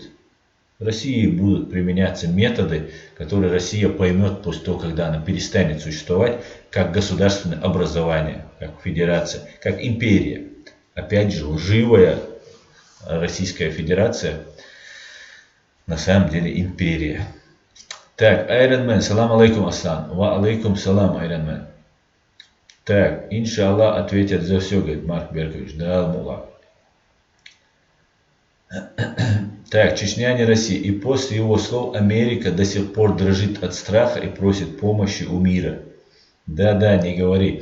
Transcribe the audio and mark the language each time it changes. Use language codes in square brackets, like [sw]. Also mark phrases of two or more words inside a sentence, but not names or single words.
[ru] В России будут применяться методы, которые Россия поймет после того, когда она перестанет существовать как государственное образование, как федерация, как империя. Опять же, лживая Российская Федерация, на самом деле империя. Так, Айронмен, [ar] سلام عليكم, [ru] Аслан. [ar] وعليكم سلام, [ru] Айронмен. Так, иншаллах ответят за все, говорит Марк Беркович. Да, мула. Так, Чечня не Россия. И после его слов Америка до сих пор дрожит от страха и просит помощи у мира. Да, не говори.